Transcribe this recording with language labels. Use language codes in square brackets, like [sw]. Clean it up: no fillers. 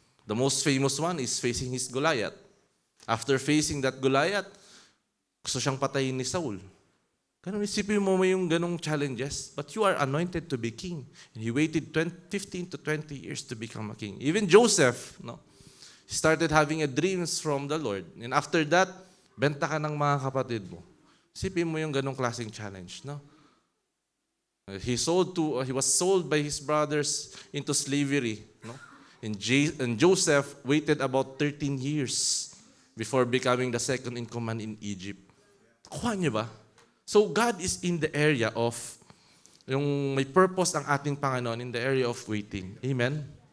[en] The most famous one is facing his Goliath. After facing that Goliath, [tl] gusto siyang patayin ni Saul. Ganun, isipin mo yung ganong [en] challenges, but you are anointed to be king. And he waited 15 to 20 years to become a king. Even Joseph, no? He started having a dreams from the Lord. And after that, [tl] benta ka ng mga kapatid mo. Isipin mo yung ganong klaseng challenge, no? [en] He was sold by his brothers into slavery, no? And Joseph waited about 13 years before becoming the second in command in Egypt. [tl] Kuha niyo ba? [en] So God is in the area of, [tl] yung may purpose ang ating Panginoon [en] in the area of waiting. Amen?